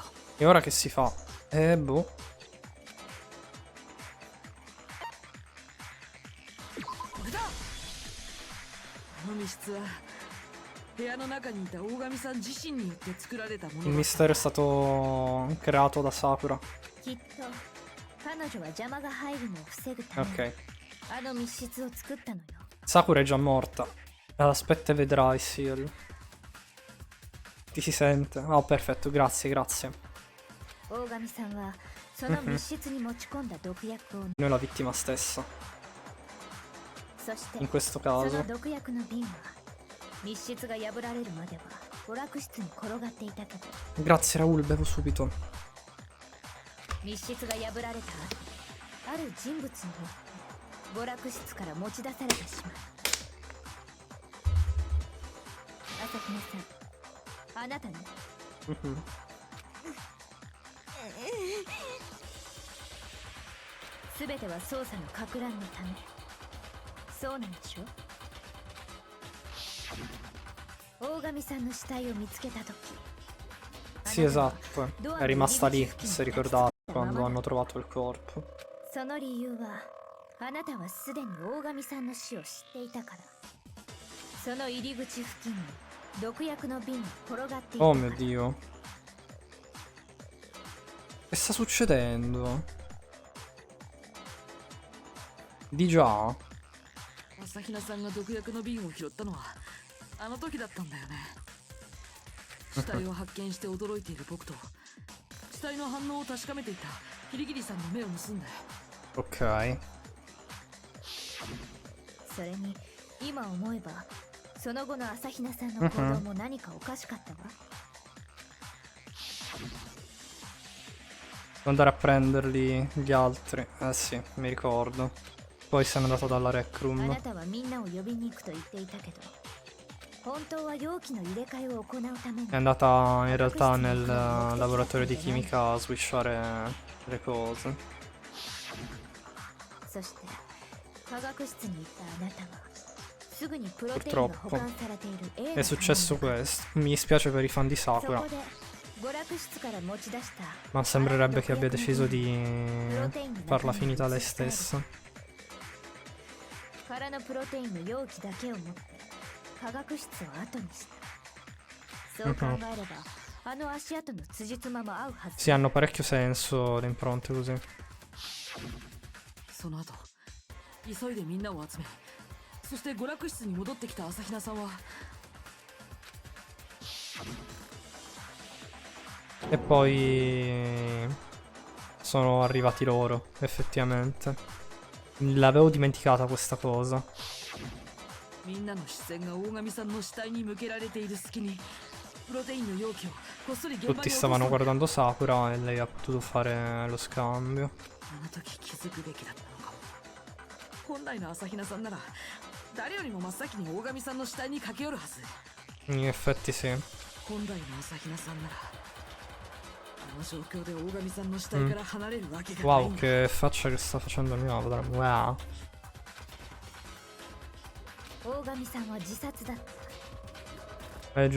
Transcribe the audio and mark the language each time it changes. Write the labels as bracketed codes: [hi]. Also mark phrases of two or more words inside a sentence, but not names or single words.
[it] E ora che si fa? Boh. [ja] これだ。あの密室は [it] Il mistero è stato creato da Sakura. [ja] きっと彼女は邪魔が入るのを防ぐために [it] Ok. [ja] あの密室を作ったのよ。 [it] Sakura è già morta. Aspetta e vedrai, Seal. Ti si sente? Oh, perfetto, grazie, grazie. [ja] 大神さんはその密室に持ち込んだ毒薬を [it] Noi la vittima stessa. [ja] そして [it] In questo [ja] そ [it] caso. [ja] の毒薬の瓶は密室が破られるまでは娯楽室に転がっていたけど [it] Grazie, Raul, bevo subito. [ja] 密室が破られた後ある人物によって娯楽室から持ち出されてしまう。朝比奈さん、あなたね。 Mhm. すべては捜査のかく乱のため。そうなんでしょ？大神さんの死体を見つけたとき。 [it] Sì, esatto. È rimasta lì, si è ricordata quando hanno trovato il corpo. [ja] その理由はあなたはすでに大神さんの死を知っていたから。その入り口付近に毒薬の瓶が転がっていたから。 [it] Oh mio Dio. Che sta succedendo? Di già? [ja] 朝比奈さんが毒薬の瓶を拾ったのはあの時だったんだよね。死体を発見して驚いている僕と死体の反応を確かめていたキリギリさんの目を盗んで。 [it] Ok. [ja] それに今思えばその後の朝比奈さんの行動も何かおかしかったわ。 [it] Devo andare a prenderli gli altri. Eh sì, mi ricordo. Poi se n'è andato dalla rec [ja] あ [it] room. [ja] なたはみんなを呼びに行くと言っていたけど本当は容器の入れ替えを行うために [it] È andata in realtà nel laboratorio di chimica a switchare le cose. [ja] そして化学室に行ったあなたはすぐにプロテインが保管されている A の [it] È successo questo. Mi dispiace per i fan di [ja] そ [it] Sakura. [ja] こで娯楽室から持ち出した [it] Ma sembrerebbe che abbia deciso di farla finita lei stessa. [ja] 空のプロテインの容器だけを持って化学室を後にしたそう考えればあの足跡の辻褄も合うはず [it] Sì, hanno parecchio senso le impronte così. [ja] その後急いでみんなを集めそして娯楽室に戻ってきた朝比奈さんは [it] E poi sono arrivati loro, effettivamente. L'avevo dimenticata questa cosa. [ja] みんなの視線が大神さんの死体に向けられている隙にプロテインの容器をこっそり現場に [it] Tutti [ja] 落とす [it] stavano guardando Sakura e lei ha potuto fare lo scambio. [ja] あの時気づくべきだったのかも。本来の朝比奈さんなら誰よりも真っ先に大神さんの死体に駆け寄るはず。 [it] In effetti sì. [ja] 本来の朝比奈さんならあの状況で大神さんの死体から離れるわけがない [it] Wow, [ja] んだ。 [it] che faccia che sta facendo il mio avatar. Wow. [ja] 大神さんは自殺だった [it] Eh già.